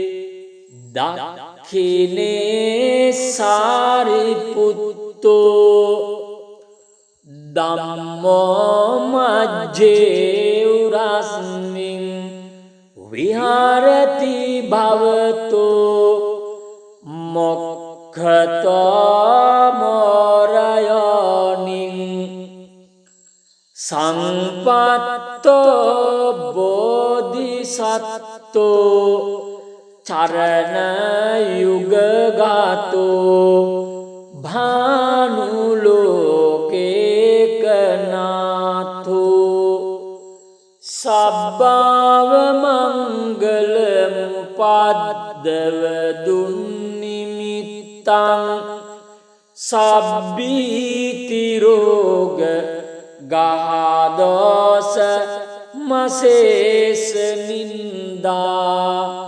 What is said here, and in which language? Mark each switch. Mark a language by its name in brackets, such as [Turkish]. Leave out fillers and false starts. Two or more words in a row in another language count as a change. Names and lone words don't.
[Pali] දක්ඛිනේ සාරිපුත්තෝ ධම්මෝ මජ්ජේ උරස්මින් විහාරති භවතෝ මොක්ඛතෝ මොරයෝනින් සංපත්තෝ බෝධිසත්තෝ චරණ යුගගතෝ භානුලෝකේකනාථෝ සබ්බාව මංගල මුපද්දව දුන්නිමිත්තං සබ්බීති රෝග ගාදෝස මසේස නින්දා